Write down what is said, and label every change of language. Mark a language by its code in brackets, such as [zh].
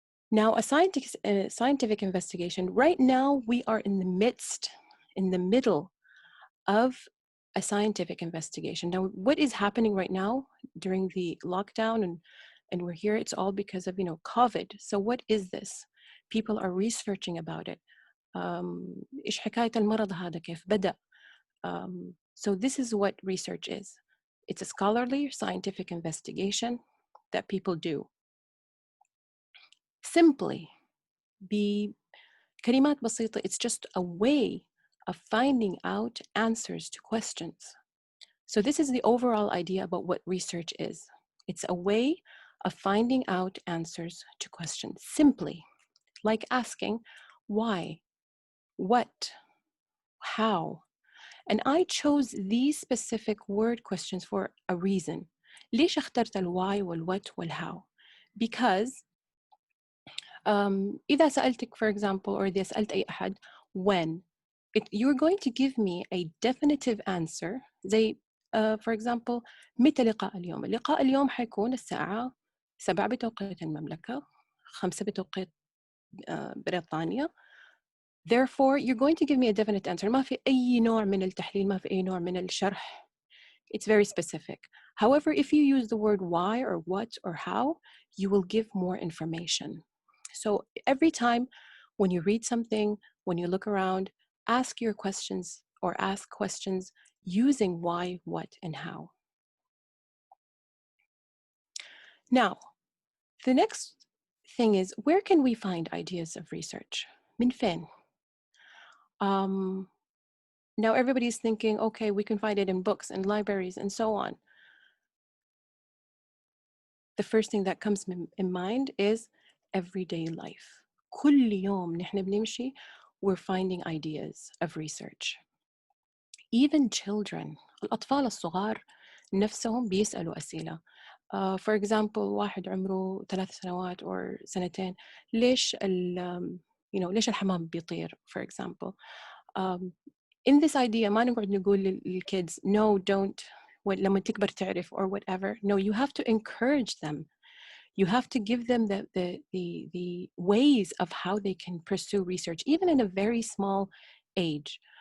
[en] Now, a scientific investigation, right now we are in the middle of a scientific investigation. Now, what is happening right now during the lockdown and we're here, it's all because of, COVID. So what is this? People are researching about it. [ar] إيش حكاية المرض هذا كيف بدأ? [en] So this is what research is. It's a scholarly scientific investigation that people do. Simply, [ar] بكلمات بسيطة, [en] it's just a way of finding out answers to questions. So this is the overall idea about what research is. It's a way of finding out answers to questions, simply, like asking why, what, how. And I chose these specific word questions for a reason. [ar] ليش اخترت الwhy والwhat والhow? [en] Because [ar] إذا سألتك, [en] for example, or [ar] إذا سألت أي أحد, [en] when, you're going to give me a definitive answer [ar] زي [en] for example [ar] متى لقاء اليوم؟ اللقاء اليوم حيكون الساعة 7 بتوقيت المملكة، 5 بتوقيت بريطانيا. [en] Therefore, you're going to give me a definite answer. [ar] ما في أي نوع من التحليل، ما في أي نوع من الشرح. [en] It's very specific. However, if you use the word why or what or how, you will give more information. So every time when you read something, when you look around, ask your questions or ask questions using why, what, and how. Now, the next thing is, where can we find ideas of research? [ar] من فين? [en] Now everybody's thinking, okay, we can find it in books and libraries and so on. The first thing that comes in mind is everyday life. [ar] كل يوم نحن بنمشي, [en] we're finding ideas of research. Even children, [ar] الأطفال الصغار نفسهم بيسألوا أسئلة. [en] For example, [ar] واحد عمره 3 سنوات or سنتين, ليش ليش الحمام بيطير, [en] for example. In this idea [ar] ما نقعد نقول للkids [en] no, don't, [ar] لما تكبر تعرف [en] or whatever. No, you have to encourage them. You have to give them the ways of how they can pursue research, even in a very small age.